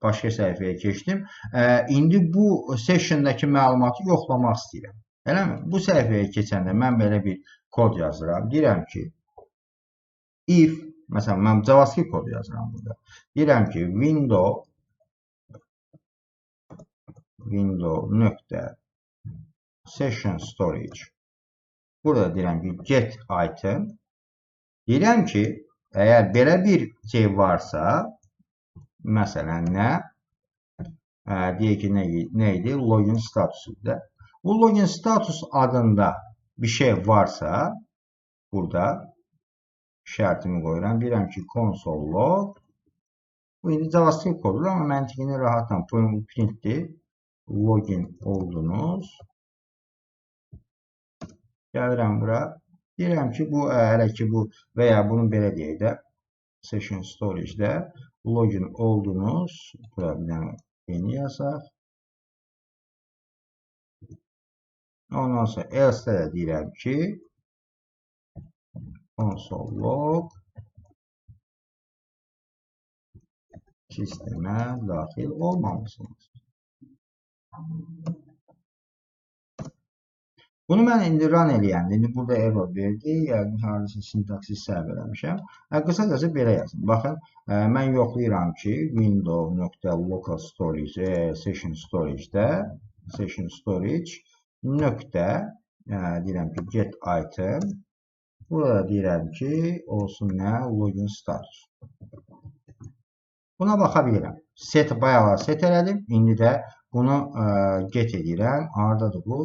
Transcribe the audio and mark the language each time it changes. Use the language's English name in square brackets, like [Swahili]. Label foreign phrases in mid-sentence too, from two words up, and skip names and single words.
[Azerbaijani] İndi bu sessiondakı məlumatı yoxlamaq istəyirəm. Eləmi? Bu səhifəyə keçəndə mən belə bir kod yazıram. Deyirəm ki, if, məsələn, mən JavaScript kodu yazıram burada. Deyirəm ki, window nöqtə [English] session storage. [Azerbaijani] Burada deyirəm ki, [English] get item. [Azerbaijani] Deyirəm ki, əgər belə bir şey varsa, məsələn, nə? Deyək ki, nə idi? Login statusudur. Bu [English] login status [Azerbaijani] adında bir şey varsa, burada şərtimi qoyuram. Deyirəm ki, [English] console log. [Azerbaijani] Bu indi JavaScript kodudur, amma məntiqini rahatla printdir. Login oldunuz. Gəlirəm bura. Deyirəm ki, bu hələ ki bu və ya bunu belə deyək də, [English] session storage- [Azerbaijani] də login oldunuz. Bura bir dənə yeni yazaq. Ondan sonra else-də də deyirəm ki, [English] console log [Azerbaijani] sistemə daxil olmamışsınız. Bunu mən indi run eləyəndə, indi burada error verdi, yəni hardasa sintaksis səhv eləmişəm. Qısacası belə yazın. Baxın, mən yoxlayıram ki, [English] window.local storage, session storage- [Azerbaijani] də, [English] session storage [Azerbaijani] nöqtə, deyirəm ki, [English] get item. [Azerbaijani] Burada deyirəm ki, olsun nə? [English] Login status. [Azerbaijani] Buna baxa bilirəm. Bayağı set elədim. İndi də bunu get edirəm. Haradadır bu?